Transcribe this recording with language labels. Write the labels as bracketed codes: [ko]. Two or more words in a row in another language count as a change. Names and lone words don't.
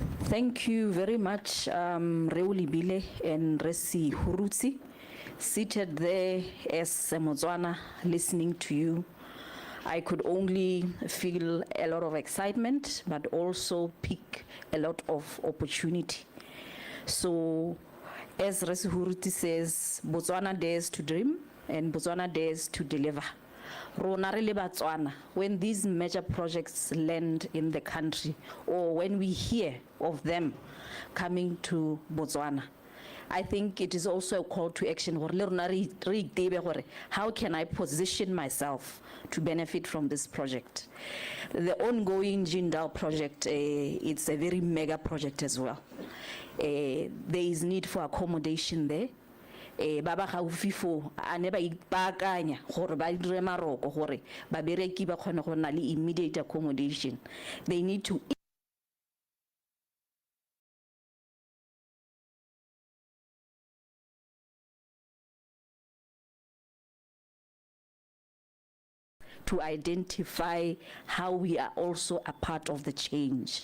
[en] Thank you very much, Reulibile and Resi Hurutsi, seated there as Motswana, listening to you. I could only feel a lot of excitement, but also pick a lot of opportunity. So, as Resi Hurutsi says, Botswana dares to dream and Botswana dares to deliver. [tn] Rona re le Batswana, [en] when these major projects land in the country or when we hear of them coming to Botswana, I think it is also a call to action. How can I position myself to benefit from this project? The ongoing Jindal project, it's a very mega project as well. There is need for accommodation there. [tn] Baba gaufi fo a ne ba ipakanya gore ba dire maroko gore ba bereki ba kgone go na le [en] immediate accommodation. They need to identify how we are also a part of the change.